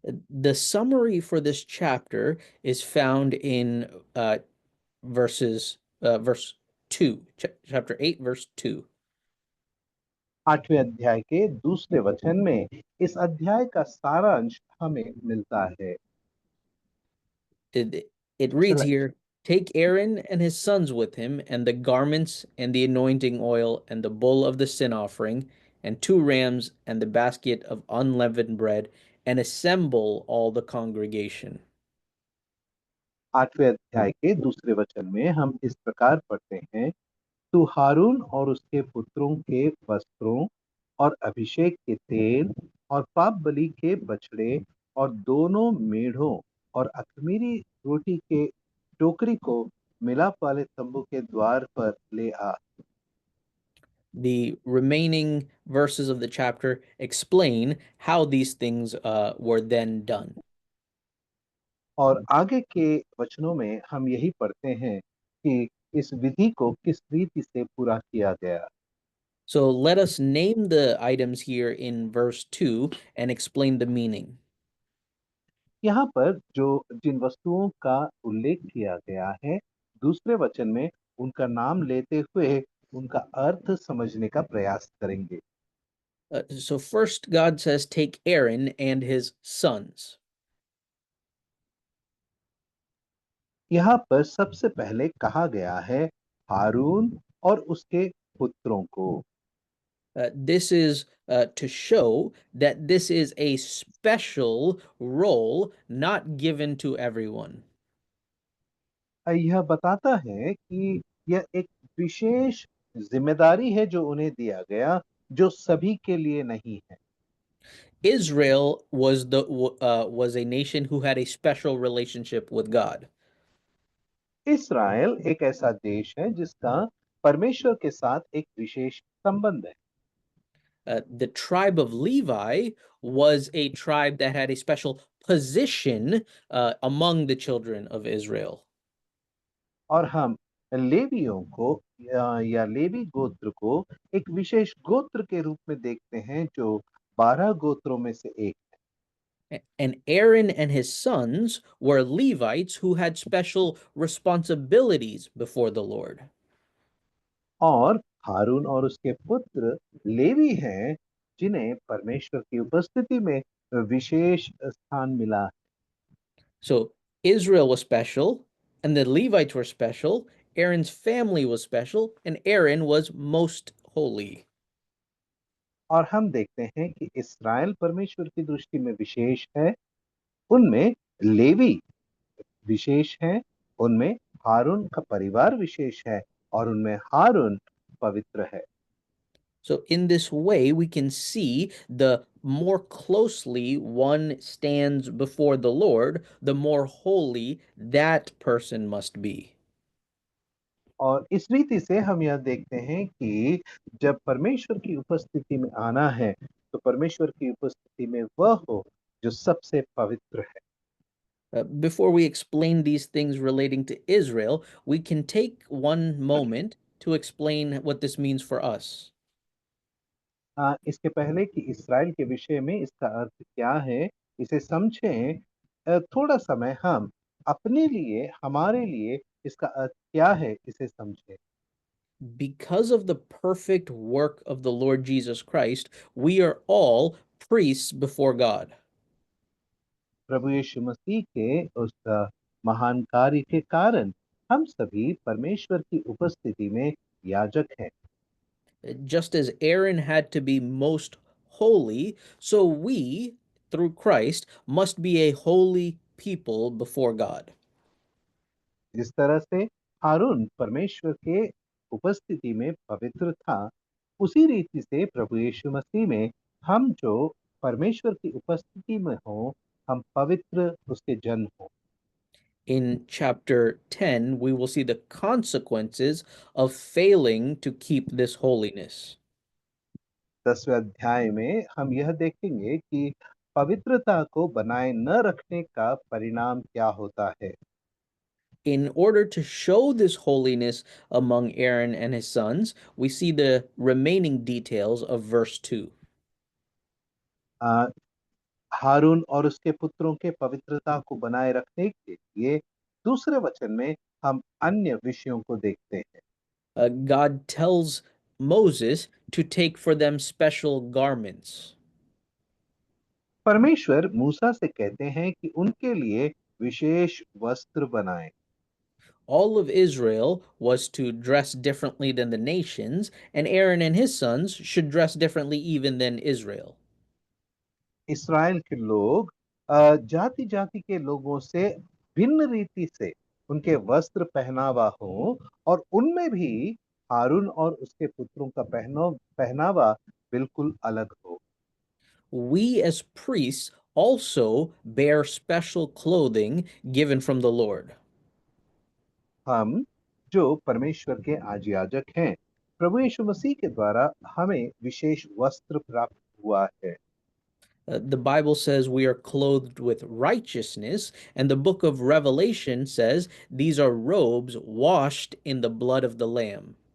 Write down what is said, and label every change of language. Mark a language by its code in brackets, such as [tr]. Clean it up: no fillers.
[en] The summary for this chapter is found in verse 2, chapter 8, verse 2. [hi] 8वें अध्याय के दूसरे वचन में इस अध्याय का सारांश हमें मिलता है। [en] It reads here, take Aaron and his sons with him, and the garments, and the anointing oil, and the bull of the sin offering, and 2 rams, and the basket of unleavened bread, and assemble all the congregation. [hi] 8वें अध्याय के दूसरे वचन में हम इस प्रकार पढ़ते हैं, तू हारून और उसके पुत्रों के वस्त्रों और अभिषेक के तेल और पाप बलि के बछड़े और दोनों मेढ़ों और अख़मीरी रोटी के टोकरी को मिलाप वाले तंबू के द्वार पर ले आ। [en] The remaining verses of the chapter explain how these things were then done. [hi] और आगे के वचनों में हम यही पढ़ते हैं कि इस विधि को किस रीति से पूरा किया गया। [en] So let us name the items here in verse 2 and explain the meaning. [hi] यहाँ पर जो जिन वस्तुओं का उल्लेख किया गया है, दूसरे वचन में उनका नाम लेते हुए उनका अर्थ समझने का प्रयास करेंगे। [en] So first God says, take Aaron and his sons. [hi] यहाँ पर सबसे पहले कहा गया है हारून और उसके पुत्रों को। [en] This is to show that this is a special role not given to everyone. [hi] यह बताता है कि यह एक विशेष जिम्मेदारी है जो उन्हें दिया गया, जो सभी के लिए नहीं है। [en] Israel was a nation who had a special relationship with God. [hi] इस्राएल एक ऐसा देश है जिसका परमेश्वर के साथ एक विशेष संबंध है। [en] The tribe of Levi was a tribe that had a special position among the children of Israel. [hi] और हम लेवियों को या लेवी गोत्र को एक विशेष गोत्र के रूप में देखते हैं जो 12 गोत्रों में से एक है। [en] And Aaron and his sons were Levites who had special responsibilities before the Lord. [hi] और हारून और उसके पुत्र लेवी हैं जिन्हें परमेश्वर की उपस्थिति में विशेष स्थान मिला। [en] So Israel was special, and the Levites were special. Aaron's family was special, and Aaron was most holy. [hi] और हम देखते हैं कि इस्राएल परमेश्वर की दृष्टि में विशेष है, उनमें लेवी विशेष है, उनमें हारून का परिवार विशेष है और उनमें हारून पवित्र है। [en] So in this way, we can see the more closely one stands before the Lord, the more holy that person must be. [hi] और इस रीति से हम यह देखते हैं कि जब परमेश्वर की उपस्थिति में आना है, तो परमेश्वर की उपस्थिति में वह हो जो सबसे पवित्र है। [en] Before we explain these things relating to Israel, we can take one moment to explain what this means for us. [hi] इसके पहले कि इस्राएल के विषय में इसका अर्थ क्या है, इसे समझें, थोड़ा समय हम अपने लिए, हमारे लिए इसका अर्थ क्या है, इसे समझें। [en] Because of the perfect work of the Lord Jesus Christ, we are all priests before God. [hi] प्रभु यीशु मसीह के उस महान कार्य के कारण हम सभी परमेश्वर की उपस्थिति में याजक हैं। [en] Just as Aaron had to be most holy, so we, through Christ, must be a holy people before God. [hi] जिस तरह से हारून परमेश्वर के उपस्थिति में पवित्र था, उसी रीति से प्रभु यीशु मसीह में हम जो परमेश्वर की उपस्थिति में हो, हम पवित्र उसके जन हो। [en] In chapter 10, we will see the consequences of failing to keep this holiness. [hi] 10वें अध्याय में हम यह देखेंगे कि पवित्रता को बनाए न रखने का परिणाम क्या होता है। [en] In order to show this holiness among Aaron and his sons, we see the remaining details of verse 2. [hi] हारून और उसके पुत्रों के पवित्रता को बनाए रखने के लिए दूसरे वचन में हम अन्य विषयों को देखते हैं। [en] God tells Moses to take for them special garments. [hi] परमेश्वर मूसा से कहते हैं कि उनके लिए विशेष वस्त्र बनाएं। [en] All of Israel was to dress differently than the nations, and Aaron and his sons should dress differently even than Israel. [hi] Israel के लोग जाति जाति के लोगों से भिन्न रीति से उनके वस्त्र पहनावा हो और उनमें भी हारून और उसके पुत्रों का पहनावा बिल्कुल अलग हो। [en] We as priests also bear special clothing given from the Lord. [hi] हम जो परमेश्वर के याजक हैं, प्रभु यीशु मसीह के द्वारा हमें विशेष वस्त्र प्राप्त हुआ है। [en] The Bible says we are clothed with righteousness, and the book of Revelation says these are robes washed in the blood of the Lamb.